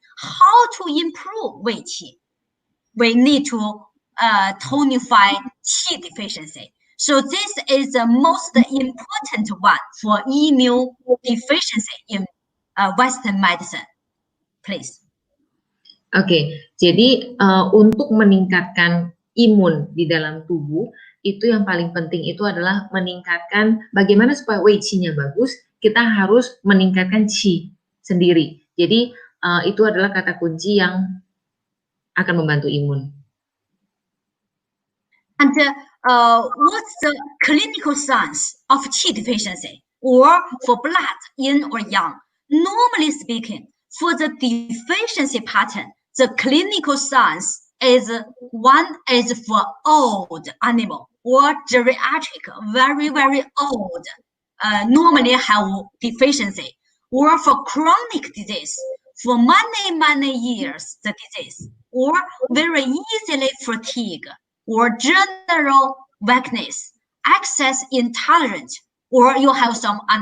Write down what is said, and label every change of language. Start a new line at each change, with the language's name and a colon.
English: How to improve 卫气? We need to tonify qi deficiency. So this is the most important one for immune deficiency in Western medicine. Please.
Indonesian: Oke, jadi untuk meningkatkan imun di dalam tubuh, itu yang paling penting itu adalah meningkatkan bagaimana supaya wei qi-nya bagus, kita harus meningkatkan qi sendiri. Jadi itu adalah kata kunci yang akan membantu imun.
English: And what's the clinical signs of qi deficiency, or for blood, yin or yang? Normally speaking, for the deficiency pattern, the clinical signs is one is for old animal or geriatric, very, very old, normally have deficiency, or for chronic disease, for many years the disease, or very easily fatigue, or general weakness, excess intolerance, or you have some